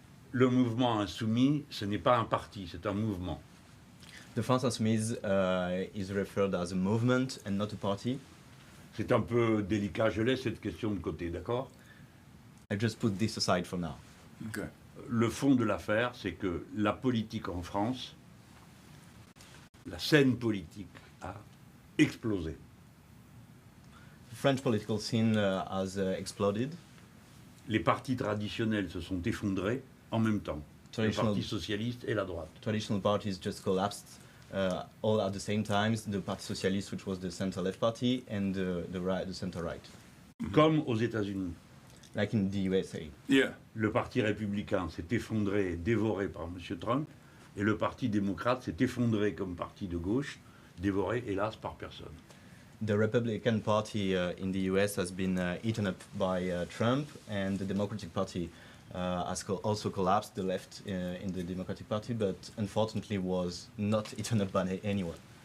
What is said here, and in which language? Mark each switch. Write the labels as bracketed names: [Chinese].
[French] Le mouvement insoumis, ce n'est pas un parti, c'est un mouvement. [English] The France Insoumise is referred as a movement and not a party. [French] C'est un peu délicat, je laisse cette question de côté, d'accord? [English] I just put this aside for now. Okay. [French] Le fond de l'affaire, c'est que la politique en France, la scène politique a explosé. [English] The French political scene has exploded. [French] Les partis traditionnels se sont effondrés en même temps. Le [English] Traditional, [French] Parti socialiste et la droite. [English] traditional parties just collapsed all at the same time. The Parti Socialiste, which was the center-left party, and the center-right, [French] Comme aux États-Unis. [English] like in the USA. Yeah. [French] Le Parti républicain s'est effondré, dévoré par M. Trump, et le Parti démocrate s'est effondré comme parti de gauche, dévoré, hélas, par personne. [English] The Republican Party in the US has been eaten up by Trump, and the Democratic Party has also collapsed, the left in the Democratic Party, but unfortunately was not eaten up by anyone.